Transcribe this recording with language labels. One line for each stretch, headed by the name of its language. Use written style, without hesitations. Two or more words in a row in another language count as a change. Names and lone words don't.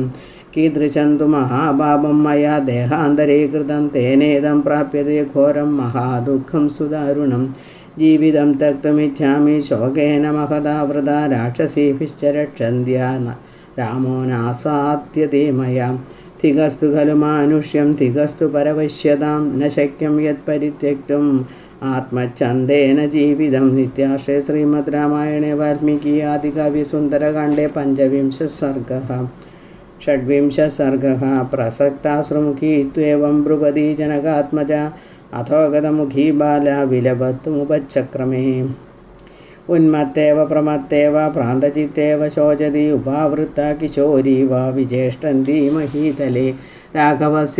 Sanskrit: കീദൃശം തു മഹാപാപം മയാ ദേഹാന്തരേ കൃതം തേനേദം പ്രാപ്യതേ ഘോരം മഹാദുഃഖം സുദാരുണം ജീവിതം തക്തുമിച്ഛാമി ശോകേന മഹദാവൃത രാക്ഷസീഭിശ്ച രക്ഷന്ത്യാ രാമോ നാസാദ്യതേ മയാ തികസ്തു ഖലു മാനുഷ്യം തികസ്തു പരവശ്യതാം ന ശക്യം യത് പരിത്യക്തും ആത്മച്ഛന്ദേന ജീവിതം. നിത്യാശ്രേ ശ്രീമദ് രാമായണേ വാൽമീകി ആദികവി സുന്ദരകാണ്ഡേ പഞ്ചവിംശഃ സർഗഃ षड्विंशः प्रसक्ताश्रुमुखी त्वेवं ब्रुवती जनकात्मजा अथोगतमुखी बाला विलपत्तुमुपचक्रमे उन्मत्तेव प्रमत्तेव भ्रान्तचित्तेव शोचति उपावृत्ता किशोरी वा विजेष्टन्ती महीतले राघवस्य